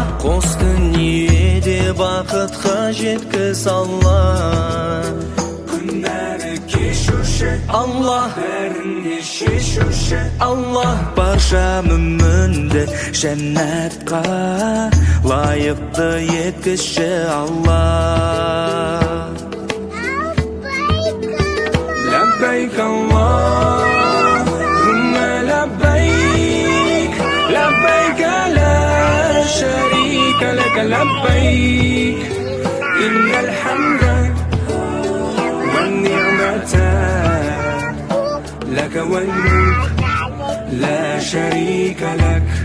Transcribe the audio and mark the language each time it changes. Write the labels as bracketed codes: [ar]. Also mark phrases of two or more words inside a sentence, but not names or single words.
[kk] Қос дүниеде бақытқа жеткіз Аллах, күнәні кешуші Аллах, бәріне шешуші Аллах. Барша мүмінді жәннатқа лайықты еткізші Аллах. [ar] لبيك اللهم لبيك لبيك لا شريك لك لبيك إن الحمد والنعمة لك والملك لا شريك لك.